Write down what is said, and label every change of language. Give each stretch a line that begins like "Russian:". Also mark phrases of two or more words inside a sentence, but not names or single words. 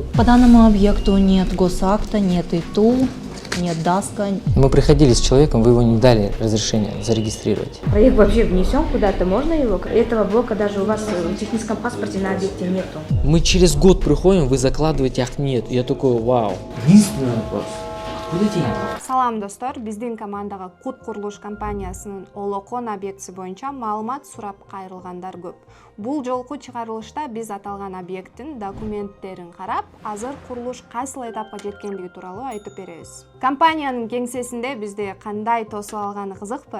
Russian: По данному объекту нет госакта, нет ИТУ, нет ДАСКа. Мы приходили с человеком, вы его не дали разрешения зарегистрировать. Проект вообще внесен куда-то, можно его? Этого блока даже у вас в техническом паспорте на объекте нету. Мы через год приходим, вы закладываете, ах нет. Я такой, вау. Единственный вопрос. Откуда деньги?
Kyrgyz: Салам достор, биздин командага Кут курулуш компаниясынын Олокон объектisi боюнча маалымат сурап кайрылгандар көп. Бул жолку чыгарылышта биз аталган объекттин документтерин карап, азыр курулуш кайсыл этапка жеткендиги тууралуу айтып беребиз. Компаниянын кеңсесинде бизде кандай тосуп алганы кызыкпы?